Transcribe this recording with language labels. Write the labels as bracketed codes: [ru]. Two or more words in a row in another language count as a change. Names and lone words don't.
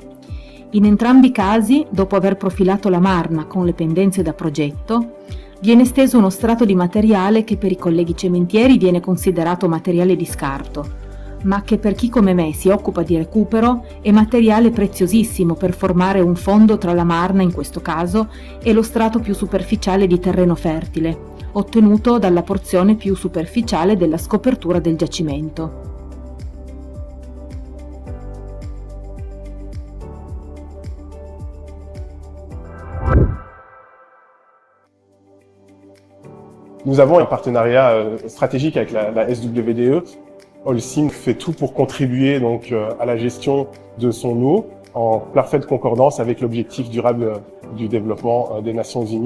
[it] In entrambi i casi, dopo aver profilato la marna con le pendenze da progetto, viene steso uno strato di materiale che per i colleghi cementieri viene considerato materiale di scarto, ma che per chi come me si occupa di recupero è materiale preziosissimo per formare un fondo tra la marna, in questo caso, e lo strato più superficiale di terreno fertile, ottenuto dalla porzione più superficiale della scopertura del giacimento. [fr] Nous avons un partenariat stratégique avec la SWDE. Holcim fait tout pour contribuer donc à la gestion de son eau en parfaite concordance avec l'objectif durable du développement des Nations Unies.